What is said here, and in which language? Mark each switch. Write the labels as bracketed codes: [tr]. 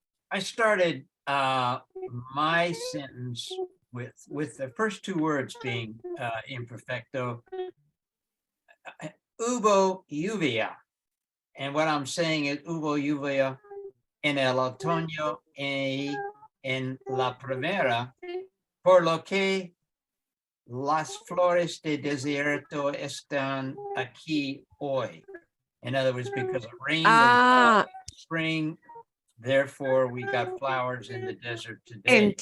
[en] I started my sentence with the first two words being imperfecto. [es] Hubo lluvia. [en] And what I'm saying is [es] hubo lluvia en el otoño y en la primavera, por lo que las flores de desierto están aquí hoy. [en] In other words, because it rained in spring, therefore we got flowers in the desert today.